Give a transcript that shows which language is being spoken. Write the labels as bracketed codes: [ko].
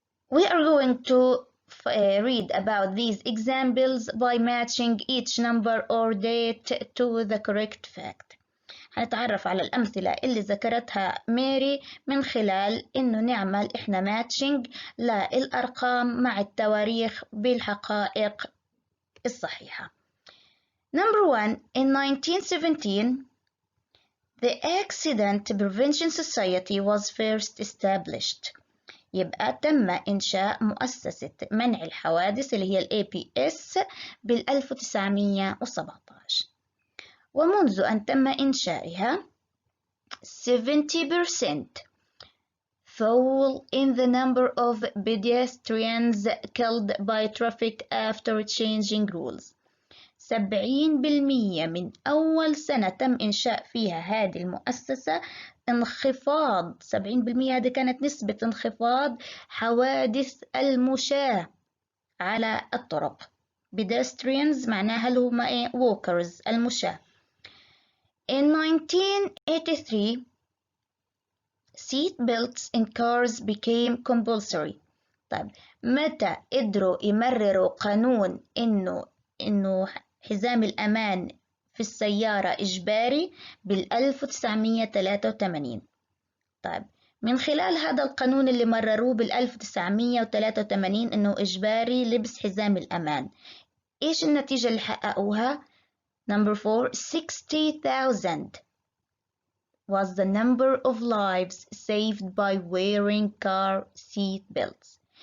[en] We are going to read about these examples by matching each number or date to the correct fact. [ar] هنتعرف على الأمثلة اللي ذكرتها ماري من خلال إنه نعمل إحنا ماتشنج للأرقام مع التواريخ بالحقائق الصحيحة. [en] Number 1. In 1917, the Accident Prevention Society was first established. [ar] يبقى تم إنشاء مؤسسة منع الحوادث اللي هي APS بال1917. ومنذ أن تم إنشائها [en] 70% fall in the number of pedestrians killed by traffic after changing rules. [ar] 70% من أول سنة تم إنشاء فيها هذه المؤسسة انخفاض 70% هذه كانت نسبة انخفاض حوادث المشاة على الطرق. pedestrians معناها اللي هم walkers المشاة. [en] In 1983, seat belts in cars became compulsory. [ar] طيب متى قدروا يمرروا قانون إنه حزام الأمان في السيارة إجباري؟ بال1983. طيب من خلال هذا القانون اللي مرروه بال1983 إنه إجباري لبس حزام الأمان، إيش النتيجة اللي حققوها؟ [en] Number 4 60,000 was the number of lives saved by wearing car seat belts.